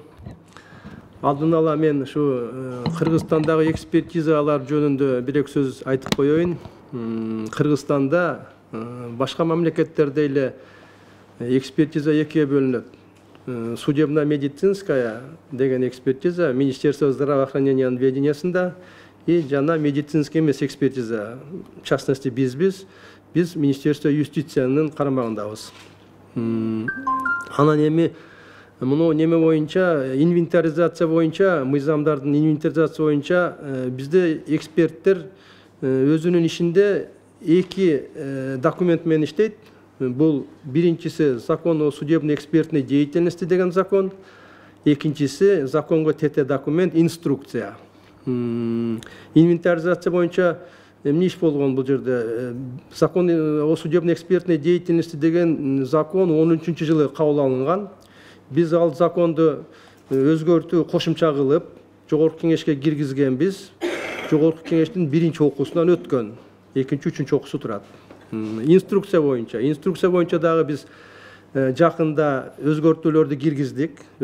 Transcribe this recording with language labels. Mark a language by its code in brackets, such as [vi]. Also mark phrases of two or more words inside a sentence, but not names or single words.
[ky] Алдын ала мен ушу Кыргызстандагы экспертизалар жөнүндө бир-эки сөз айтып коеюн. Кыргызстанда башка мамлекеттерде эле экспертиза экиге бөлүнөт. [ru] Судебно-медицинская [ky] деген экспертиза [ru] Министерство здравоохранения [ky] ведениясында и жана медицинский эмес экспертиза. [ru] В частности, [ky] биз [ru] Министерство юстициянын [ky] карамагындабыз. Анан эми муну неме боюнча, инвентаризация боюнча, мыйзамдардын инвентаризация боюнча бизде эксперттер өзүнүн ишинде эки документ менен иштейт. Бұл биринчиси [ru] закон о судебной экспертной деятельности [ky] деген закон, экинчиси законго тете документ инструкция. Инвентаризация боюнча эмне иш болгон бул жерде? [ru] Закон о судебной экспертной деятельности [ky] деген закон 13-жылы кабыл алынган. Биз ал законду өзгөртүү кошумча кылып, жогорку кеңешке киргизгенбиз. Жогорку кеңештин биринчи окуусунан өткөн. Экинчи, үчүнчү окуусу турат. Инструкция боюнча дагы биз жакында өзгөртүүлөрдү киргиздик.